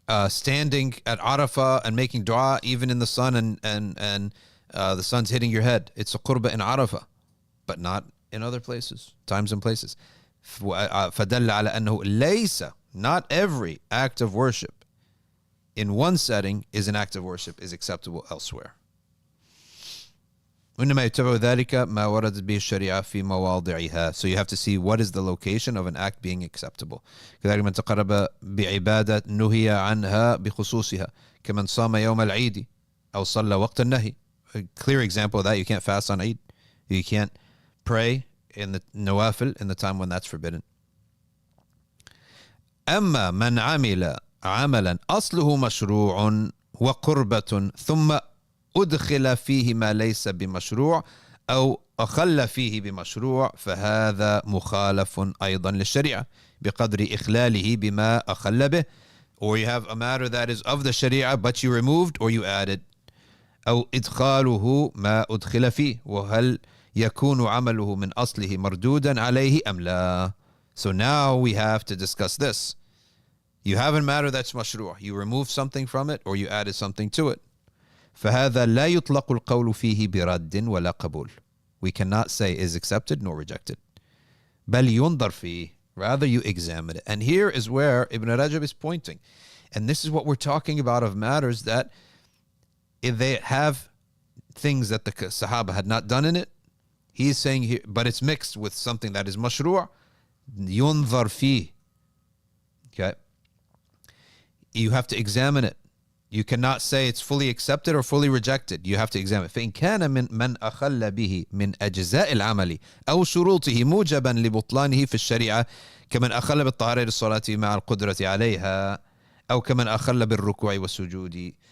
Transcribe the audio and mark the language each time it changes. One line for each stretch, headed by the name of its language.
English: Standing at Arafah and making dua even in the sun and the sun's hitting your head. It's a qurba in Arafah, but not in other places, times and places.
Arabic: فدل على أنه ليس,
English: not every act of worship in one setting is an act of worship is acceptable elsewhere.
Arabic: وإنما يتبع ذلك ما وردت به الشريعة في مواضعها.
English: So you have to see what is the location of an act being acceptable.
Arabic: كذلك من تقرب بعبادة نهي عنها بخصوصها كمن صام يوم العيد أو صلى وقت النهي.
English: A clear example of that, you can't fast on Eid. You can't pray in the nawafil in the time when that's forbidden.
Arabic: أما من عمل عملا أصله مشروع وقربة ثم أدخل فيه ما ليس بمشروع أو أخل فيه بمشروع فهذا مخالف أيضا للشريعة بقدر إخلاله بما أخل به.
English: Or you have a matter that is of the Sharia but you removed or you added.
Arabic: أو إدخاله ما أدخل فيه وهل يكون عمله من أصله مردودا عليه أم لا.
English: So now we have to discuss this. You have a matter that's mashru'. You remove something from it or you added something to it.
Arabic: فهذا لا يطلق القول فيه برد ولا قبول.
English: We cannot say is accepted nor rejected.
Arabic: بل ينظر فيه.
English: Rather you examine it. And here is where Ibn Rajab is pointing. And this is what we're talking about of matters that if they have things that the Sahaba had not done in it, he's saying here, but it's mixed with something that is mashru',
Arabic: ينظر فيه.
English: Okay? You have to examine it. You cannot say it's fully accepted or fully rejected. You have to examine it.
Arabic: فإن كان من أخل به من أجزاء العمل أو شروطه موجبا لبطلانه في الشريعة كمن أخل بالطهارة للصلاة مع القدرة عليها أو كمن أخل بالركوع والسجود.